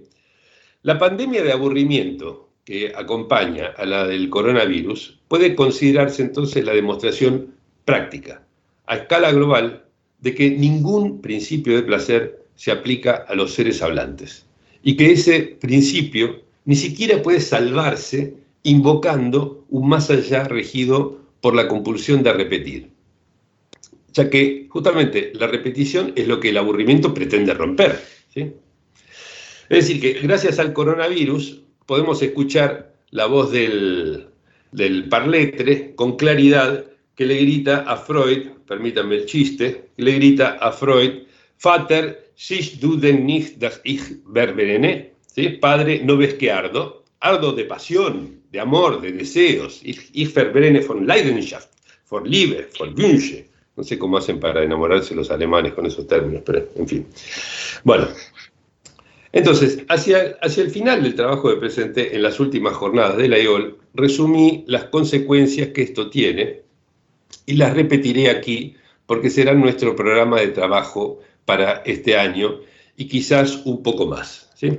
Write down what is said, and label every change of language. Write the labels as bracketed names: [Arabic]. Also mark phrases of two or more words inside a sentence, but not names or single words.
[Spanish] La pandemia de aburrimiento que acompaña a la del coronavirus puede considerarse entonces la demostración práctica, a escala global, de que ningún principio de placer se aplica a los seres hablantes y que ese principio ni siquiera puede salvarse invocando un más allá regido por la compulsión de repetir, ya que justamente la repetición es lo que el aburrimiento pretende romper, ¿sí? Es decir, que gracias al coronavirus podemos escuchar la voz del parletre con claridad que le grita a Freud, permítanme el chiste, que le grita a Freud, [German] Vater, siehst du denn nicht, dass ich verbrenne? [Spanish] ¿Sí? Padre, ¿no ves que ardo? Ardo de pasión, de amor, de deseos. [German] Ich verbrenne von Leidenschaft, von Liebe, von Wünsche. [Spanish] No sé cómo hacen para enamorarse los alemanes con esos términos, pero en fin. Bueno, entonces, hacia el final del trabajo que presenté en las últimas jornadas de la IOL, resumí las consecuencias que esto tiene y las repetiré aquí porque será nuestro programa de trabajo para este año y quizás un poco más, ¿sí?